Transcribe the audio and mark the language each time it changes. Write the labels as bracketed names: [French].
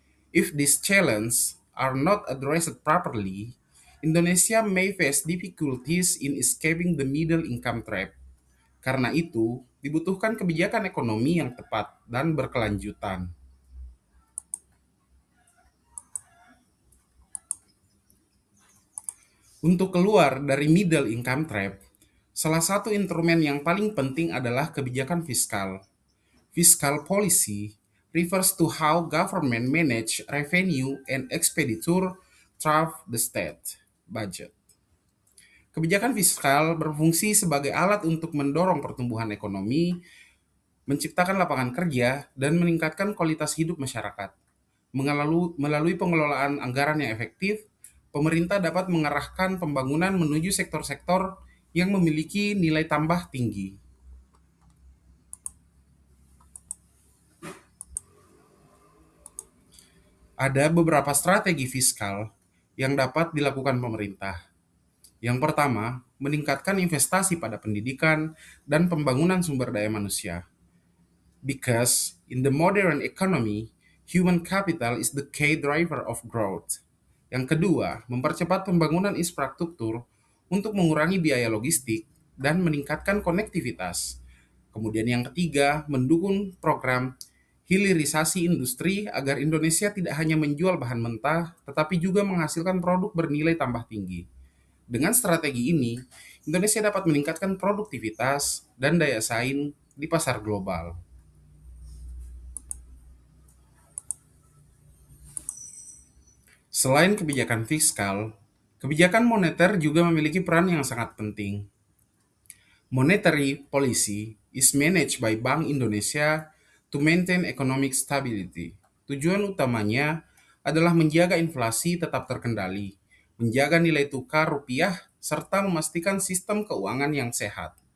[English] If these challenges are not addressed properly, Indonesia may face difficulties in escaping the middle income trap. [Indonesian] Karena itu, dibutuhkan kebijakan ekonomi yang tepat dan berkelanjutan. Untuk keluar dari middle income trap, salah satu instrumen yang paling penting adalah kebijakan fiskal. [English] Fiscal policy refers to how government manage revenue and expenditure through the state budget. [Indonesian] Kebijakan fiskal berfungsi sebagai alat untuk mendorong pertumbuhan ekonomi, menciptakan lapangan kerja, dan meningkatkan kualitas hidup masyarakat. Melalui pengelolaan anggaran yang efektif, pemerintah dapat mengarahkan pembangunan menuju sektor-sektor yang memiliki nilai tambah tinggi. Ada beberapa strategi fiskal yang dapat dilakukan pemerintah. Yang pertama, meningkatkan investasi pada pendidikan dan pembangunan sumber daya manusia. [English] Because in the modern economy, human capital is the key driver of growth. [Indonesian] Yang kedua, mempercepat pembangunan infrastruktur untuk mengurangi biaya logistik dan meningkatkan konektivitas. Kemudian yang ketiga, mendukung program hilirisasi industri agar Indonesia tidak hanya menjual bahan mentah, tetapi juga menghasilkan produk bernilai tambah tinggi. Dengan strategi ini, Indonesia dapat meningkatkan produktivitas dan daya saing di pasar global. Selain kebijakan fiskal, kebijakan moneter juga memiliki peran yang sangat penting. [English] Monetary policy is managed by Bank Indonesia to maintain economic stability. [Indonesian] Tujuan utamanya adalah menjaga inflasi tetap terkendali, menjaga nilai tukar rupiah, serta memastikan sistem keuangan yang sehat.